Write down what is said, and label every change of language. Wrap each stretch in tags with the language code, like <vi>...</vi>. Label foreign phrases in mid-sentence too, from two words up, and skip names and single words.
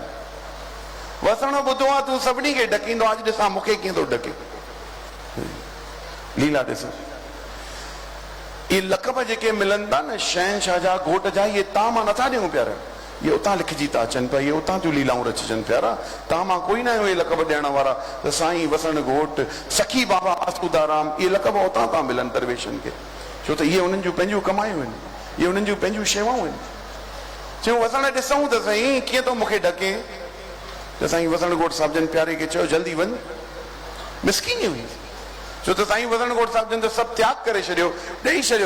<sd>वसण ॿुधो आहे तूं सभिनी खे ढकींदो आहे, अॼु ॾिसां मूंखे कीअं थो ढके। लीला ॾिसो, ये लक़ब जेके मिलनि था न शहनशाह जा, घोट जा, ये तव्हां मां नथा ॾियूं प्यारा, ये उतां लिखिजी था अचनि पिया, ये उतां जूं लीलाऊं रचिजनि प्यारा। तव्हां मां कोई न आहियो ये लक़ब ॾियण वारा। त साईं वसण घोट, सखी बाबा आसूदाराम, ये लक़ब उतां था मिलनि दरवेशनि खे, छो त इहे उन्हनि जूं पंहिंजूं कमायूं आहिनि, ये उन्हनि जूं पंहिंजूं शेवाऊं आहिनि। चयूं वसण ॾिसूं त साईं कीअं थो मूंखे ढके? त साईं वसण घोट साहिब जन प्यारे खे चयो जल्दी वञ। मिसकीनी हुई, छो त साईं वसण घोट साहिब जन त सभु त्याग करे छॾियो, ॾेई छॾियो।</sd>